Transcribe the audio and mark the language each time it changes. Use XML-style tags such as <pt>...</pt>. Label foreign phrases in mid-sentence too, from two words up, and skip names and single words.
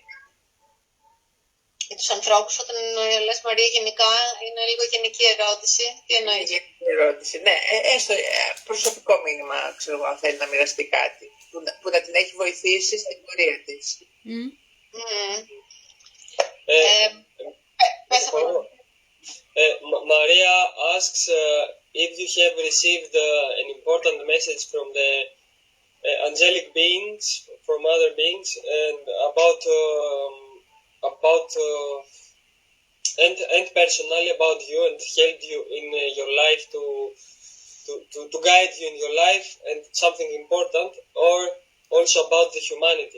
<el>Για τους ανθρώπους, όταν λες Μαρία γενικά, είναι λίγο γενική ερώτηση. Τι εννοείς? Γενική ερώτηση, ναι. Έστω προσωπικό μήνυμα, ξέρω εγώ, αν θέλει να μοιραστεί κάτι που να την έχει βοηθήσει στην πορεία της. Πες από</el> <en>Maria asks if you have received an important message from the angelic beings, from other beings, and about and personally about you, and helped you in your life to guide you in your life, and something important, or also about the humanity.</en>